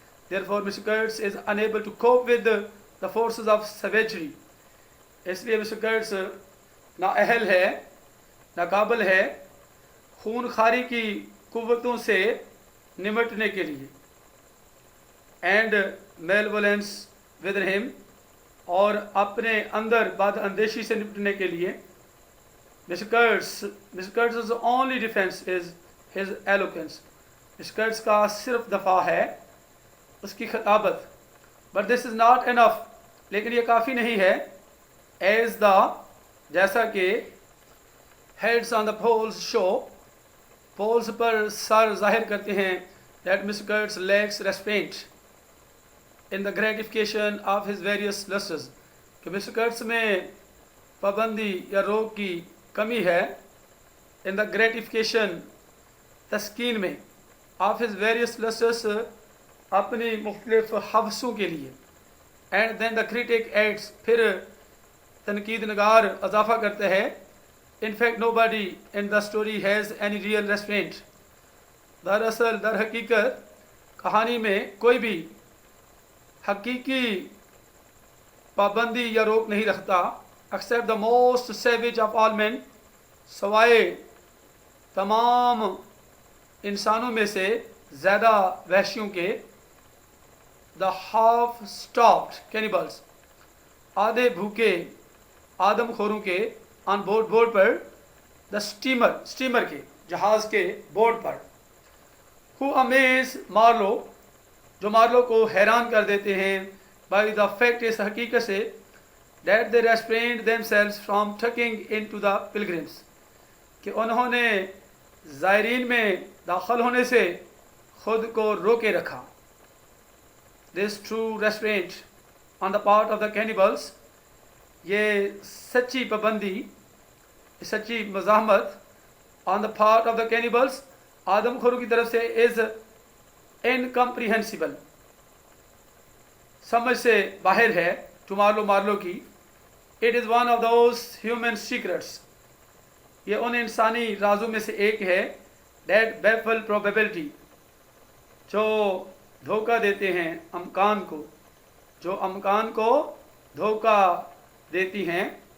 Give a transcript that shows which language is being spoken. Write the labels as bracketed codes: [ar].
[en] Therefore, Mr. Kurtz is unable to cope with the forces of savagery. [ur] اس لیے mister Curtis نا اہل ہے, ناقابل ہے خون خاری کی قوتوں سے نمٹنے کے لیے. اینڈ malevolence within him, اور اپنے اندر بد اندیشی سے نمٹنے کے لیے mister Curtis only defense is his eloquence. Mister Curtis کا صرف دفاع ہے اس کی خطابت. [en] But this is not enough, لیکن یہ کافی نہیں ہے. As جیسا کہ heads on the polls show, polls پر سر ظاہر کرتے ہیں, that Mr. Kurtz lacks restraint in the gratification of his various lusts, کہ مسٹر کرٹس میں پابندی یا روک کی کمی ہے in the gratification, تسکین میں, of his various lusts, اپنی مختلف حوثوں کے لیے. And then the critic adds, پھر تنقید نگار اضافہ کرتا ہے, in fact nobody in the story has any real restraint. [ur] دراصل در حقیقت کہانی میں کوئی بھی حقیقی پابندی یا روک نہیں رکھتا, except the most savage of all men, سوائے تمام انسانوں میں سے زیادہ وحشیوں کے, the half-starved cannibals, آدھے بھوکے آدم خوروں کے, on board per, the steamer کے, جہاز کے board per, who amaze Marlowe, جو مارلو کو حیران کر دیتے ہیں, by the fact, اس حقیقت سے, that they restrained themselves from tucking into the pilgrims, کہ انہوں نے زائرین میں داخل ہونے سے خود کو روکے رکھا. [en] This true restraint on the part of the cannibals, یہ سچی پابندی, سچی مزاحمت on the part of the cannibals, آدم خوروں کی طرف سے, is incomprehensible, سمجھ سے باہر ہے, to مارلو کی. [ur] It is one of those human secrets, یہ ان انسانی رازوں میں سے ایک ہے, that baffle probability, جو دھوکہ دیتے ہیں امکان کو, جو امکان کو دھوکہ دیتی ہیں.